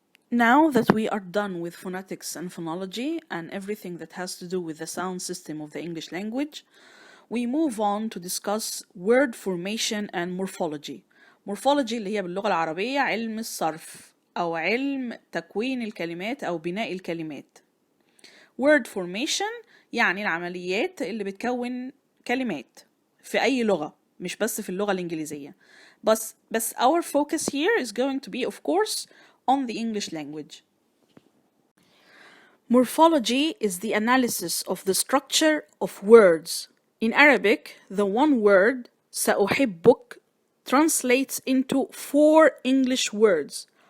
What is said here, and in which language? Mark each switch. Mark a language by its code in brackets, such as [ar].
[en] Now that we are done with phonetics and phonology and everything that has to do with the sound system of the English language, we move on to discuss word formation and morphology. [ar] Morphology اللي هي باللغة العربية علم الصرف أو علم تكوين الكلمات أو بناء الكلمات. word formation يعني العمليات اللي بتكون كلمات في أي لغة مش بس في اللغة الإنجليزية. بس [en] our focus here is going to be of course on the English language. Morphology is the analysis of the structure of words. In Arabic, the one word سأحبك translates into 4 English words.